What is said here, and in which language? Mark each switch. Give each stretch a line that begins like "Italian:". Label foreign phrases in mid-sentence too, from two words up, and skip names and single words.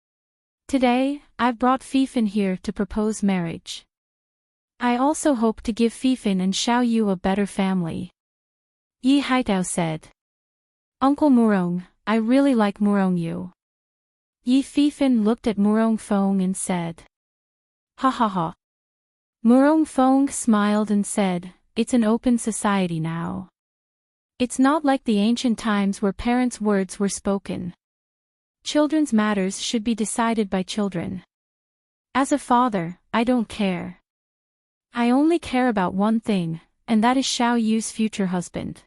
English: Today, I've brought Fifin here to propose marriage. I also hope to give Fifin and Xiao Yu a better family. Yi Haitao said. Uncle Murong, I really like Murong Yu. Yi Fifin looked at Murong Fong and said. Ha ha ha. Murong Fong smiled and said, it's an open society now. It's not like the ancient times where parents' words were spoken. Children's matters should be decided by children. As a father, I don't care. I only care about one thing, and that is Xiao Yu's future husband.